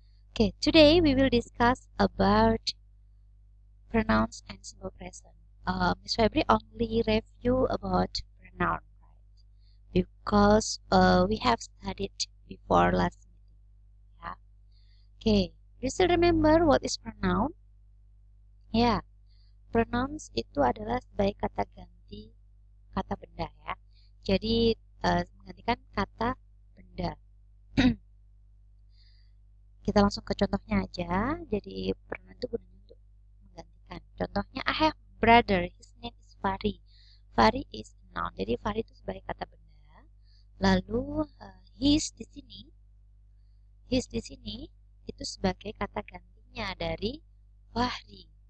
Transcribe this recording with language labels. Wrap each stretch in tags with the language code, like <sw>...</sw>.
<en>Okay, today we will discuss about pronouns and simple present. Miss Febri only review about pronoun, right? Because we have studied before last meeting. Ya. Okay, you still remember what is pronoun?</en> <id>Ya, pronouns itu adalah sebagai kata ganti kata benda ya. Jadi menggantikan kata benda. Kita langsung ke contohnya aja. Jadi pronoun itu gunanya untuk menggantikan.</id> <en>Contohnya, I have brother, his name is Fari. Fari is noun.</en> <id>Jadi Fari itu sebagai kata benda. Lalu his di sini itu sebagai kata gantinya dari Fahri.</id>